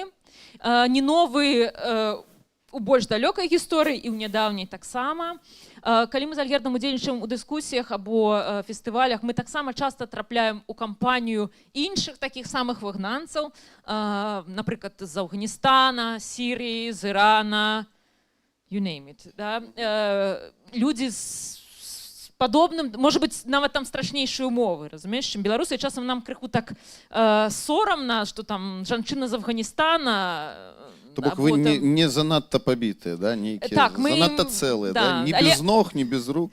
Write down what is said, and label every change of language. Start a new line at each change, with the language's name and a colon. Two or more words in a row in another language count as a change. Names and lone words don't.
Belarusian: Не новы у больш далёкай гісторыі і ў нядаўняй таксама. Калі мы з Альгердам удзельнічаем у дыскусіях або фестывалях, мы таксама часта трапляем у кампанію іншых такіх самых выгнанцаў, напрыклад, з Афганістана, Сірыі, з Ірана,
English: you name it.
Belarusian: Да? Людзі з падобным, можа быць, нават там страшнейшыя умовы, разумееш, чым беларусы, і часам нам крыху так сорамна, што там жанчына з Афганістана... То бок вы не занадта пабітыя, да, нейкія, так, занадта цэлыя, да, не без ног, не без рук.